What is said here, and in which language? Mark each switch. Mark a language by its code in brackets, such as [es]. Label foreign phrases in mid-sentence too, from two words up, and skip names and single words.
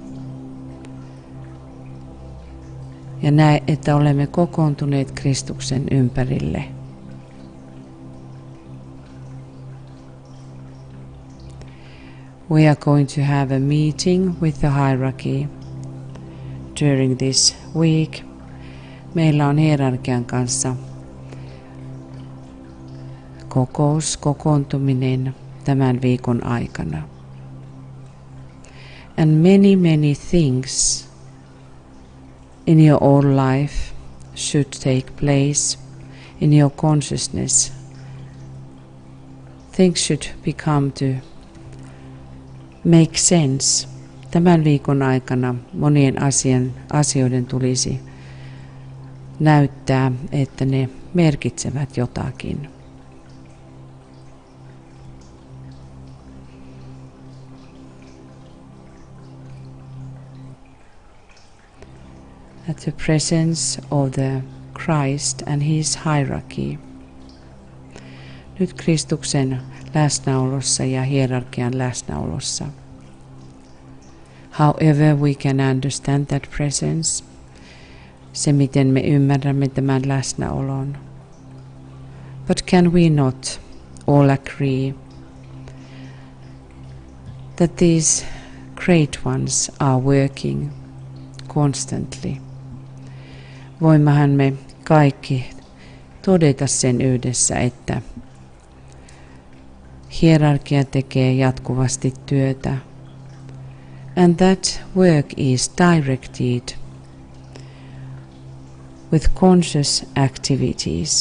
[fi] Ja näe, että olemme kokoontuneet Kristuksen ympärille. [en] We are going to have a meeting with the hierarchy during this week. [fi] Meillä on hierarkian kanssa kokoontuminen tämän viikon aikana. [en] And many things in your own life should take place in your consciousness. Things should become to make sense. [fi] Tämän viikon aikana monien asioiden tulisi näyttää, että ne merkitsevät jotakin. [en] At the presence of the Christ and his hierarchy. [fi] Nyt Kristuksen läsnäolossa ja hierarkian läsnäolossa. [en] However we can understand that presence, [fi] se miten me ymmärrämme tämän läsnäolon. [en] But can we not all agree that these great ones are working constantly? [fi] Voimmehan me kaikki todeta sen yhdessä, että hierarkia tekee jatkuvasti työtä. [en] And that work is directed with conscious activities.